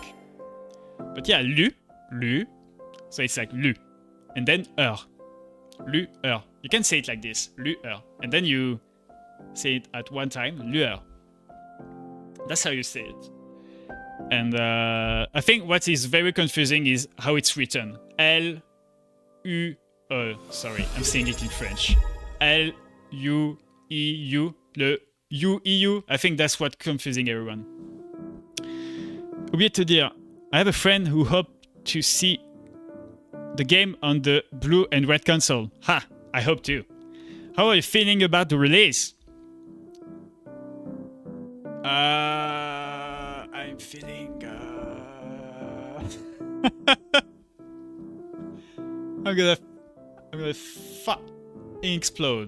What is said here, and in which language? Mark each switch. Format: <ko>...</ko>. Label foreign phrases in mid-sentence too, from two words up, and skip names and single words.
<en>But yeah, lu. So it's like lu. And then lu. You can say it like this, lu. And then you say it at one time, lure. That's how you say it. And I think what is very confusing is how it's written. L-U-E. Sorry, I'm saying it in French. L-U-E-U. Le U-E-U. I think that's what's confusing everyone.</en> <fr>Oublié de te dire,</fr> <en>I have a friend who hoped to see the game on the blue and red console. Ha! I hope too. How are you feeling about the release? I'm feeling... I'm gonna explode.</en>